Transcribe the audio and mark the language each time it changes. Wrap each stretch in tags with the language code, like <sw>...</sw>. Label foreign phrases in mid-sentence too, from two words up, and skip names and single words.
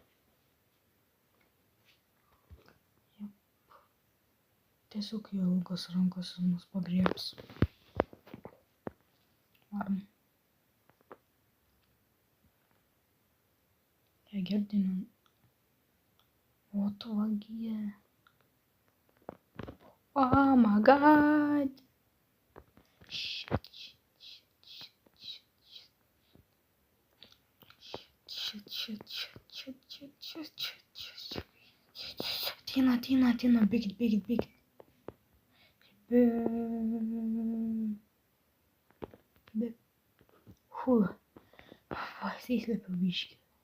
<lt>Jep. Tiesiog jo ilgos rankos mus pagriebs. Varom. Ją girdinam. O tu vagie.</lt> <en>Oh my god. Shit.</en> <lt>Ateina, bėkit. Pasislėpiau biškį.</lt>